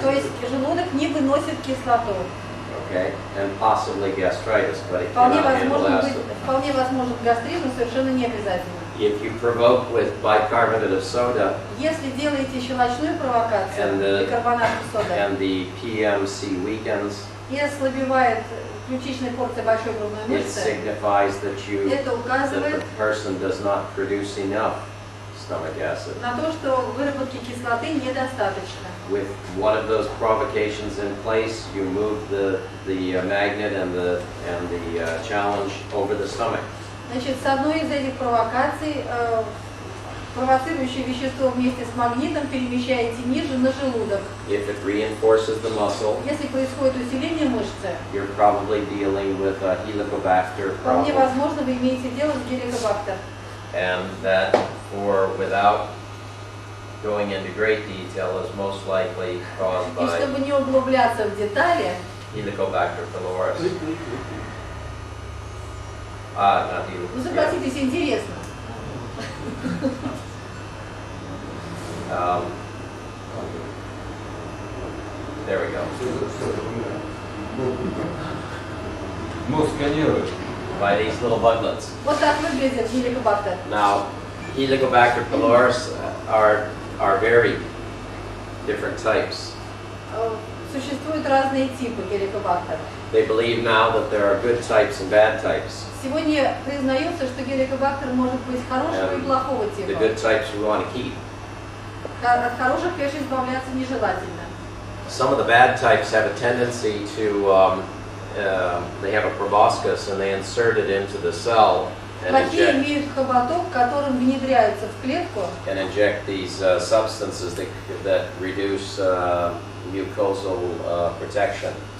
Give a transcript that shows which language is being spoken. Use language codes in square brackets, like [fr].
[ru] То есть желудок не выносит кислоту. [en] okay? And possibly gastritis, but it cannot handle acid. [ru] Вполне возможен гастрит, но совершенно не обязательно. [en] If you provoke with bicarbonate of soda [ru] Если делаете щелочную провокацию, [en] And the- [ru] бикарбонат соды, [en] and the PMC weakens, [ru] и ослабевает ключичная порция большой грудной [en] it [ru] мышцы, [en] signifies that [ru] это [en] the [ru] указывает, [en] person does not produce enough stomach acid. [ru] на то, что выработки кислоты недостаточно. [en] With one of those provocations in place, you move the magnet and the challenge over the stomach. [ru] Значит, с одной из этих провокаций провоцирующее вещество вместе с магнитом перемещаете ниже на желудок. [en] If it reinforces the muscle, [ru] Если происходит усиление мышцы, [en] you're probably dealing with a Helicobacter [ru] вполне [en] problem. [ru] возможно, вы имеете дело с геликобактер. [en] And that, without going into great detail, is most likely caused [ru] И [en] by [ru] чтобы не углубляться в детали, [en] Helicobacter pylorus. Not [ru] ну [en] Helicobacter. [ru] согласитесь, интересно. [en] There we go. [ru] Ну, сканируешь. [en] By these little buglets. [ru] Вот так выглядит геликобактер. [en] Now, Helicobacter pylorus are very different types. [ru] Существуют разные типы геликобактер. [en] They believe now that there are good types and bad types. [ru] Сегодня признается, что геликобактер может быть хорошего и плохого [en] The [ru] типа. [en] good types we want to keep. [ru] От хороших, конечно, избавляться нежелательно. [en] Some of the bad types have a tendency to, they have a proboscis and they insert it into the cell and [ru] Плохие [en] inject, [ru] имеют хоботок, которым внедряется в клетку [en] these substances that reduce mucosal protection.